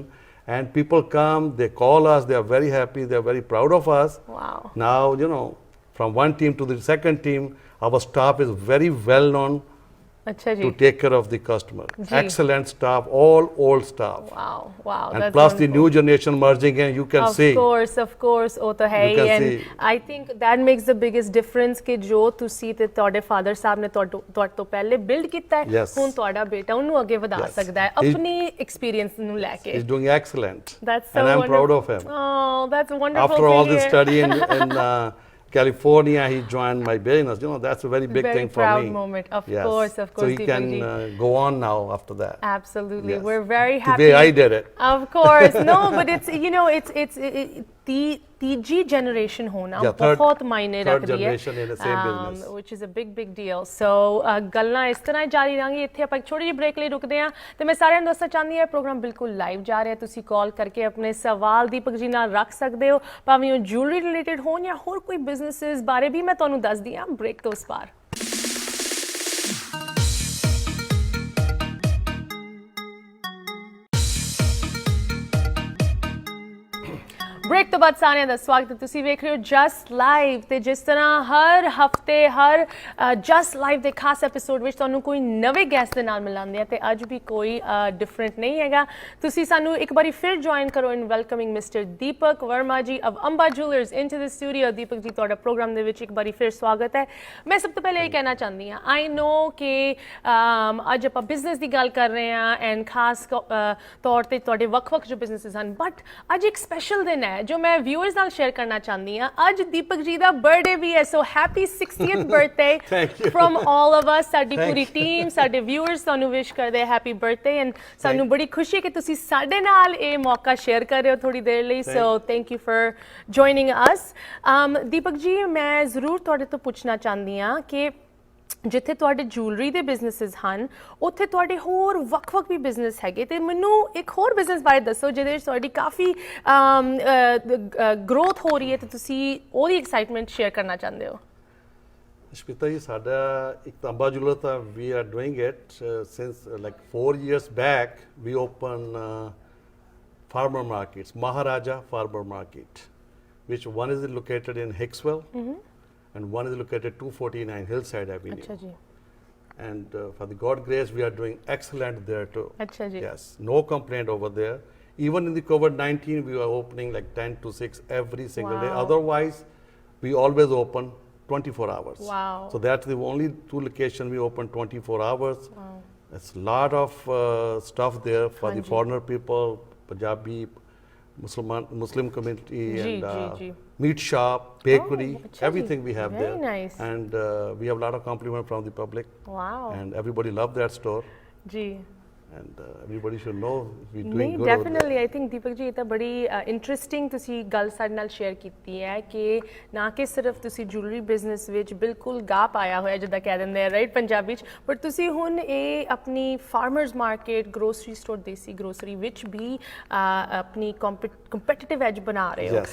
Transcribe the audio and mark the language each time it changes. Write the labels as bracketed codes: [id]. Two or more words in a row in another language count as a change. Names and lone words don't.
[en] And people come, they call us, they are very happy, they are very proud of us. Wow. Now, from one team to the second team, our staff is very well known to take care of the customer. Excellent staff, all old staff. Wow. And plus the new generation merging in, you can see. Of course, [pa] ਉਹ ਤਾਂ ਹੈ ਹੀ [en] and I think that makes the biggest difference [pa] ਕਿ ਜੋ ਤੁਸੀਂ ਤੇ ਤੁਹਾਡੇ ਫਾਦਰ ਸਾਹਿਬ ਨੇ ਤੁਹਾਡੇ ਤੋਂ ਪਹਿਲੇ ਬਿਲਡ ਕੀਤਾ ਹੈ ਹੁਣ ਤੁਹਾਡਾ ਬੇਟਾ ਉਹਨੂੰ ਅੱਗੇ ਵਧਾ ਸਕਦਾ ਹੈ ਆਪਣੀ ਐਕਸਪੀਰੀਅੰਸ ਨੂੰ ਲੈ ਕੇ. [en] He's doing excellent. That's so and I'm proud of him. Oh, that's wonderful. After all this study in California, he joined my business. That's a very big thing for me. Very proud moment. Of course. So he can go on now after that. Absolutely. We're very happy. The way I did it. Of course. No, but it's [pa] ਤੀਜੀ ਜਨਰੇਸ਼ਨ ਹੋਣਾ ਬਹੁਤ ਮਾਇਨੇ ਰੱਖਦੀ ਹੈ [en] which is a big deal. [pa] So ਗੱਲਾਂ ਇਸ ਤਰ੍ਹਾਂ ਜਾਰੀ ਰਹਾਂਗੀ ਇੱਥੇ ਆਪਾਂ ਇੱਕ ਛੋਟੀ ਜਿਹੀ ਬ੍ਰੇਕ ਲਈ ਰੁਕਦੇ ਹਾਂ ਤੇ ਮੈਂ ਸਾਰਿਆਂ ਨੂੰ ਦੱਸਣਾ ਚਾਹੁੰਦੀ ਹਾਂ ਪ੍ਰੋਗਰਾਮ ਬਿਲਕੁਲ ਲਾਈਵ ਜਾ ਰਿਹਾ ਤੁਸੀਂ ਕਾਲ ਕਰਕੇ ਆਪਣੇ ਸਵਾਲ ਦੀਪਕ ਜੀ ਨਾਲ ਰੱਖ ਸਕਦੇ ਹੋ ਭਾਵੇਂ ਉਹ [en] jewelry related [pa] ਹੋਣ ਜਾਂ ਹੋਰ ਕੋਈ ਬਿਜ਼ਨੈਸਿਸ ਬਾਰੇ ਵੀ ਮੈਂ ਤੁਹਾਨੂੰ ਦੱਸਦੀ ਹਾਂ ਬ੍ਰੇਕ ਤੋਂ ਉਸ ਪਾਰ ਬ੍ਰੇਕ ਤੋਂ ਬਾਦ सारिਆਂ ਦਾ ਸਵਾਗਤ ਹੈ ਤੁਸੀਂ ਵੇਖ ਰਹੇ ਹੋ ਜਸਟ ਲਾਈਵ ਤੇ ਜਿਸ ਤਰ੍ਹਾਂ ਹਰ ਹਫਤੇ ਹਰ ਜਸਟ ਲਾਈਵ ਦੇ ਖਾਸ ਐਪੀਸੋਡ ਵਿੱਚ ਤੁਹਾਨੂੰ ਕੋਈ ਨਵੇਂ ਗੈਸਟ ਦੇ ਨਾਲ ਮਿਲਾਉਂਦੇ ਆ ਤੇ ਅੱਜ ਵੀ ਕੋਈ ਡਿਫਰੈਂਟ ਨਹੀਂ ਹੈਗਾ ਤੁਸੀਂ ਸਾਨੂੰ ਇੱਕ ਵਾਰੀ ਫਿਰ ਜੁਆਇਨ ਕਰੋ [en] in welcoming Mister Deepak Verma ji of Amba Jewelers into the [pa] ਸਟੂਡੀਓ ਦੀਪਕ ਜੀ ਤੁਹਾਡਾ ਪ੍ਰੋਗਰਾਮ ਦੇ ਵਿੱਚ ਇੱਕ ਵਾਰੀ ਫਿਰ ਸਵਾਗਤ ਹੈ ਮੈਂ ਸਭ ਤੋਂ ਪਹਿਲੇ ਇਹ ਕਹਿਣਾ ਚਾਹੁੰਦੀ ਹਾਂ [en] I know [pa] ਕਿ ਅੱਜ ਆਪਾਂ ਬਿਜ਼ਨਸ ਦੀ ਗੱਲ ਕਰ ਰਹੇ ਹਾਂ ਐਂਡ ਖਾਸ ਤੌਰ ਤੇ ਤੁਹਾਡੇ ਵੱਖ-ਵੱਖ ਜੋ ਬਿਜ਼ਨਸਿਸ ਹਨ ਬਟ ਅੱਜ ਇੱਕ ਸਪੈਸ਼ਲ ਦਿਨ ਹੈ ਜੋ ਮੈਂ ਵਿਊਅਰਜ਼ ਨਾਲ ਸ਼ੇਅਰ ਕਰਨਾ ਚਾਹੁੰਦੀ ਹਾਂ ਅੱਜ ਦੀਪਕ ਜੀ ਕਾ ਬਰਥਡੇ ਭੀ ਹੈ [en] so happy 60th birthday from all of us [pa] ਸਾਡੀ ਪੂਰੀ ਟੀਮ ਸਾਡੇ ਵਿਊਅਰਜ਼ ਤੁਹਾਨੂੰ ਵਿਸ਼ ਕਰਦੇ [en] happy birthday and [pa] ਸਾਨੂੰ ਬੜੀ ਖੁਸ਼ੀ ਹੈ ਕਿ ਤੁਸੀਂ ਸਾਡੇ ਨਾਲ ਯੇ ਮੌਕਾ ਸ਼ੇਅਰ ਕਰ ਰਹੇ ਹੋ ਥੋੜ੍ਹੀ ਦੇਰ ਲਈ [en] so thank you for joining us [pa] दीपक जी ਮੈਂ ਜ਼ਰੂਰ ਤੁਹਾਡੇ ਤੋਂ ਪੁੱਛਣਾ ਚਾਹੁੰਦੀ ਹਾਂ ਕਿ ਜਿੱਥੇ ਤੁਹਾਡੇ ਜੁਐਲਰੀ ਦੇ ਬਿਜ਼ਨੈਸਸ ਹਨ ਉੱਥੇ ਤੁਹਾਡੇ ਹੋਰ ਵੱਖ-ਵੱਖ ਵੀ ਬਿਜ਼ਨਸ ਹੈਗੇ ਤੇ ਮੈਨੂੰ ਇੱਕ ਹੋਰ ਬਿਜ਼ਨਸ ਬਾਰੇ ਦੱਸੋ ਜਿਹਦੇ ਵਿੱਚ ਤੁਹਾਡੀ ਕਾਫੀ ਗਰੋਥ ਹੋ ਰਹੀ ਹੈ ਤੇ ਤੁਸੀਂ ਉਹਦੀ ਐਕਸਾਈਟਮੈਂਟ ਸ਼ੇਅਰ ਕਰਨਾ ਚਾਹੁੰਦੇ ਹੋ। [en] Shmita ji, [pa] ਸਾਡਾ ਇੱਕ [en] Amba Jewelers, we are doing it since like 4 years back. We opened farmer markets, Maharaja Farmer Market, which one is located in Hicksville and one is located 249 Hillside Avenue. [pa] ਅੱਛਾ ਜੀ। [en] And for the God grace, we are doing excellent there too. [pa] ਅੱਛਾ ਜੀ। [en] Yes, no complaint over there. Even in the COVID-19, we are opening like 10 to 6 every single day. Wow. Otherwise, we always open 24 hours. Wow. So that's the only 2 locations we open 24 hours. Wow. There's a lot of stuff there for the [pa] Hanji. [en] foreigner people, Punjabi, Muslim community, [pa] Ji, [en] and [pa] ji, ji. [en] meat shop, bakery, [pa] Oh, acha ji. [en] everything we have Very there. nice. And we have a lot of compliment from the public. Wow. And everybody love that store. [pa] ਜੀ। [en] And everybody should know we're doing [pa] ਨਹੀਂ [en] good over there. definitely I think [pa] ਦੀਪਕ ਜੀ ਇਹ ਤਾਂ ਬੜੀ ਇੰਟਰਸਟਿੰਗ ਤੁਸੀਂ ਗੱਲ ਸਾਡੇ ਨਾਲ ਸ਼ੇਅਰ ਕੀਤੀ ਹੈ ਕਿ ਨਾ ਕਿ ਸਿਰਫ ਤੁਸੀਂ [en] jewelry business [pa] ਵਿੱਚ ਬਿਲਕੁਲ ਗਾਹ ਪਾਇਆ ਹੋਇਆ ਜਿੱਦਾਂ ਕਹਿ ਦਿੰਦੇ ਆ ਰਾਈਟ ਪੰਜਾਬੀ ਚ ਬਟ ਤੁਸੀਂ ਹੁਣ ਇਹ ਆਪਣੀ [en] farmers market grocery store [pa] ਦੇਸੀ ਗਰੋਸਰੀ ਵਿੱਚ ਵੀ ਆਪਣੀ [en] competitive edge [pa] ਬਣਾ ਰਹੇ ਹੋ।